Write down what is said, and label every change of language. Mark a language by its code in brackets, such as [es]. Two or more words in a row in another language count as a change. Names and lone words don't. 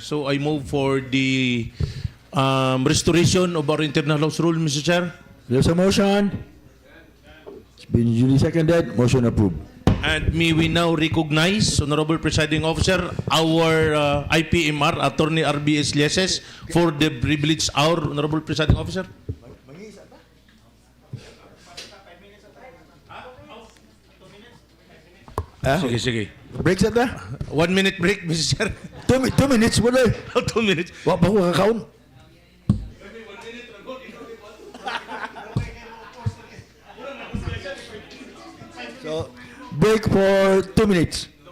[en] So I move for the restoration of our internal house rule, Mr. Chair. There's a motion. It's been duly seconded. Motion approved. And may we now recognize, Honorable Presiding Officer, our IPMR, Attorney RBS Lieses, for the privilege hour, Honorable Presiding Officer. [ceb] Sige, sige. Break sa ta? [en] 1 minute break, Mr. Chair. [ceb] 2 minutes mo na. [en] 2 minutes. [ceb] Wa pa ko kakaon. [en] So, break for 2 minutes.